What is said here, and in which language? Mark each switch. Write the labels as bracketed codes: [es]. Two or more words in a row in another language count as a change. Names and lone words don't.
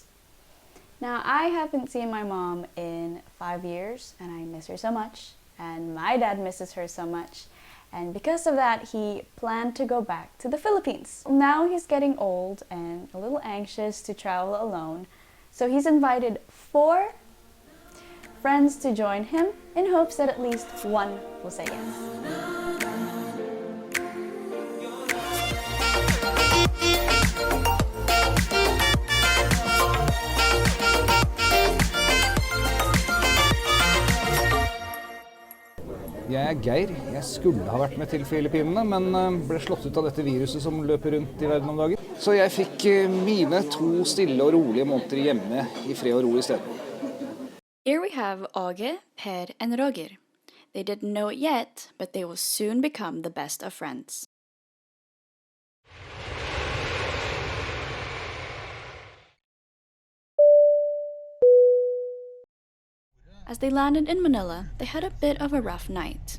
[en] Now I haven't seen my mom in 5 years and I miss her so much, and my dad misses her so much. And because of that, he planned to go back to the Philippines. Now he's getting old and a little anxious to travel alone, so he's invited 4 friends to join him in hopes that at least one will say yes. [no] Jeg er Geir. Jeg skulle ha vært med til Filippinene, men ble slått ut av dette viruset som løper rundt i verden om dagen. Så jeg fikk mine 2 stille og rolige måneder hjemme i fred og ro i stedet. [en] Here we have Aage, Per and Roger. They didn't know it yet, but they will soon become the best of friends. As they landed in Manila, they had a bit of a rough night.